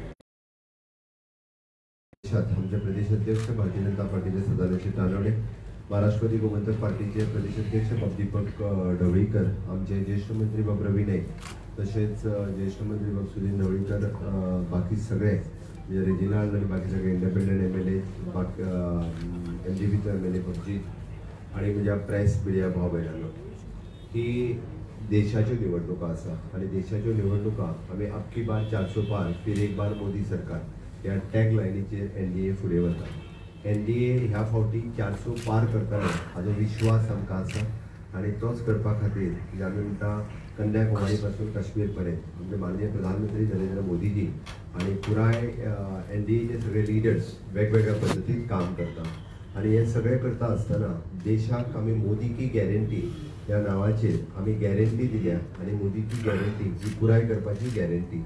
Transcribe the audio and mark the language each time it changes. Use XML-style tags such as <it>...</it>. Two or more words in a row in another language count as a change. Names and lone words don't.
<kok>आमचे प्रदेश अध्यक्ष भारतीय जनता पार्टीचे सदानंद नानवडे, महाराष्ट्रवादी गोमंतक पार्टीचे प्रदेश अध्यक्ष बाब दीपक ढवळीकर, आमचे ज्येष्ठ मंत्री बाब रवी नाईक, तसेच ज्येष्ठ मंत्री बाब सुनील ढवळीकर, बाकी सगळे म्हणजे रिजिनल आणि बाकी सगळे</kok> <en>independent MLA,</en> <kok>बाकी MGPचो MLA पबजी आणि म्हणजे</kok> <en>press media</en> <kok>भाव भयणांनो, ही देशाच्यो निवडणुका आसा. आणि देशाच्यो निवडणुका आमी</kok> <hi>अब की बार 400 पार फिर एक बार मोदी सरकार</hi> <kok>या टॅग लायनीचेर NDA फुडें वता. NDA ह्या फावटी 400 पार करतले हाजो विश्वास आमकां आसा आनी तोच करपा खातीर जे आमी म्हणटा कन्याकुमारी पासून काश्मीर पर्यंत म्हणजे माननीय प्रधानमंत्री नरेंद्र मोदीजी आणि पुराय NDAचे सगळे लिडर्स वेगवेगळ्या पद्धतीत काम करतात आणि हे सगळे करता आसतना देशाक आमी</kok> <hi>मोदी की गॅरंटी</hi> <kok>ह्या नावाचेर आमी गॅरंटी दिल्या आणि</kok> <hi>मोदी की गॅरंटी</hi> <kok>ही पुराय करपाची गॅरंटी.</kok>